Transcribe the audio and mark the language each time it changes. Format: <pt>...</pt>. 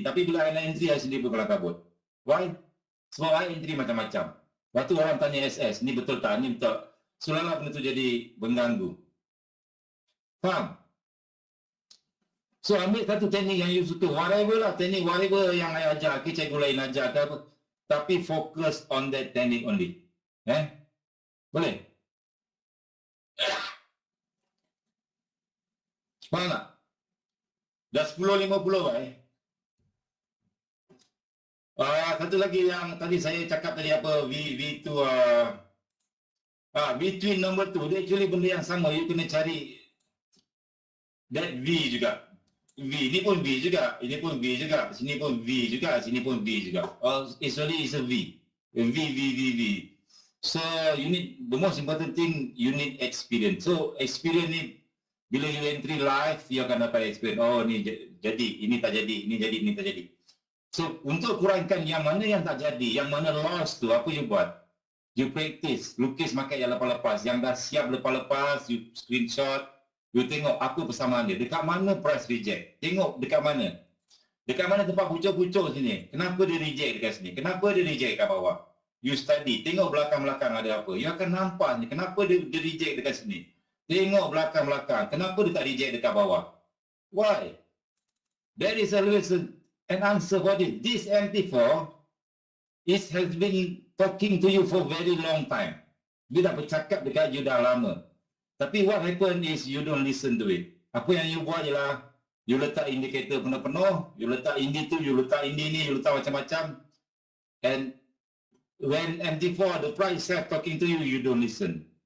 <ms>Tapi bila I nak entry, I sendiri pun kelam kabut. Why? Sebab I entry macam-macam. Waktu orang tanya SS, ni betul tak? Ni betul. Selalu benda tu jadi mengganggu. Faham? So ambil satu teknik yang you suka. Whatever lah, teknik whatever yang I ajar, ke cikgu lain ajar ke apa. Tapi fokus</ms> <en>on that technique only.</en> <ms>Boleh? Faham tak? Dah 10.50 satu lagi yang tadi saya cakap tadi apa, V2 between number 2, dia actually benda yang sama, you kena cari that V juga. V, ni pun V juga, ini pun V juga, sini pun V juga, sini pun V juga.</ms> <en>Actually it's a V. V. So you need, the most important thing, you need experience.</en> <ms>So experience ni, bila you entry live, you akan dapat experience. Oh ni jadi, ini tak jadi, ini jadi, ini tak jadi. So untuk kurangkan yang mana yang tak jadi, yang mana loss tu, apa you buat? You practice, lukis market yang lepas-lepas, yang dah siap lepas-lepas, you screenshot, you tengok apa persamaan dia, dekat mana price reject, tengok dekat mana tempat pucuk-pucuk sini, kenapa dia reject dekat sini, kenapa dia reject kat bawah. You study, tengok belakang-belakang ada apa, you akan nampak ni, kenapa dia reject dekat sini. Tengok belakang-belakang, kenapa dia tak reject dekat bawah? Why?</ms> <en>There is always an answer for this. This MT4 has been talking to you for very long time.</en> <ms>Dia dah bercakap dekat you dah lama. Tapi</ms> <en>what happen is you don't listen to it.</en> <ms>Apa yang you buat ialah, you letak indikator penuh-penuh, you letak ini tu, you letak ini ni, you letak macam-macam.</ms> <en>And when MT4, the price start talking to you, you don't listen.</en>